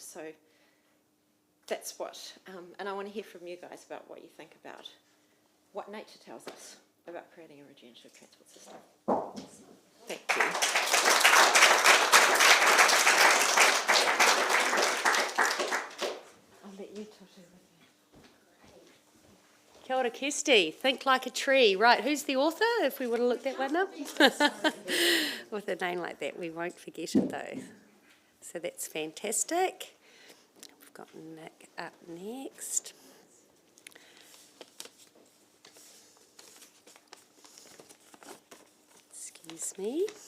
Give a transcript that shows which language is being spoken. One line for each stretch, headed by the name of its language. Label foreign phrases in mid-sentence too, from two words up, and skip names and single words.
English: So that's what, and I want to hear from you guys about what you think about what nature tells us about creating a regenerative transport system. Thank you. I'll let you talk to me.
Māori: Kia ora,
English: Kirsty. Think like a tree. Right, who's the author, if we want to look that one up? With a name like that, we won't forget it though. So that's fantastic. We've got Nick up next. Excuse me.